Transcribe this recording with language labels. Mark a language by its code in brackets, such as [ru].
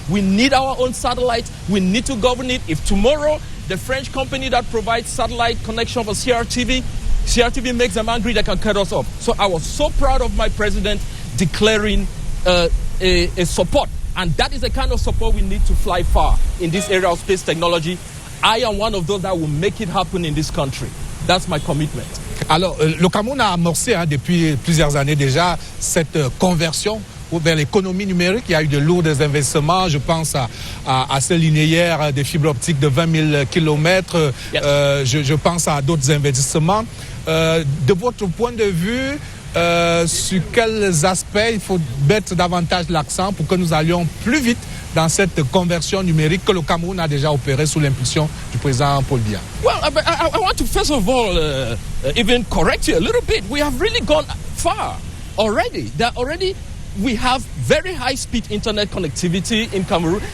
[en] We need our own satellites. We need to govern it. If tomorrow the French company that provides satellite connection for CRTV makes them angry, they can cut us off. So I was so proud of my president declaring a support. And that is the kind of support we need to fly far in this area of space technology. I am one of those that will make it happen in this country. That's my commitment. [fr] Alors, le Cameroun a amorcé depuis plusieurs années déjà cette conversion vers l'économie numérique. Il y a eu de lourds investissements. Je pense à ce linéaire de fibre optique de 20 000 km. Yes. Je pense à d'autres investissements. De votre point de vue, sur quels aspects il faut mettre davantage l'accent pour que nous allions plus vite dans cette conversion numérique que le Cameroun a déjà opérée sous l'impulsion du président Paul Biya? [en] Well, I want to first of all even correct you a little bit. We have really gone far already. We have very high-speed internet connectivity in Cameroon.